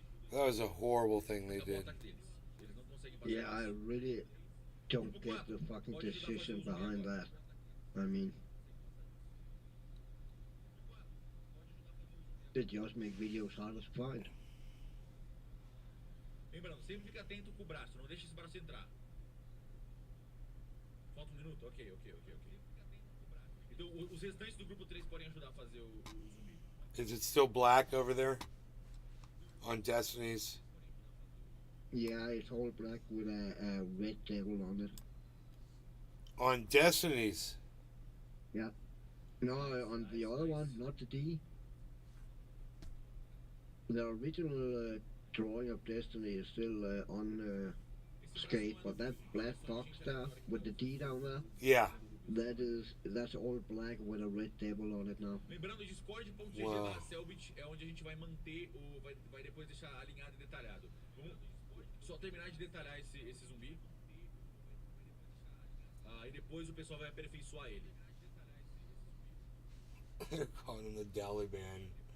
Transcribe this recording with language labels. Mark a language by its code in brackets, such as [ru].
[en] That was a horrible thing they did. Yeah, I really don't get the fucking decision behind that. I mean, they just make videos harder to find. [pt] Lembrando, sempre fica atento com o braço, não deixa esse braço entrar. Falta um minuto? Ok. Então, os restantes do grupo 3 podem ajudar a fazer o zumbi. [en] Is it still black over there? On Destiny's? Yeah, it's all black with a red devil on it. On Destiny's? Yeah. No, on the other one, not the D. The original drawing of Destiny is still on skate, but that black box there with the D down there. Yeah. That's all black with a red devil on it now. [pt] Lembrando, discord.gg/Selbit é onde a gente vai manter vai depois deixar alinhado e detalhado. Vamos só terminar de detalhar esse zumbi. E depois o pessoal vai aperfeiçoar ele. [en] They're calling him the Daliban.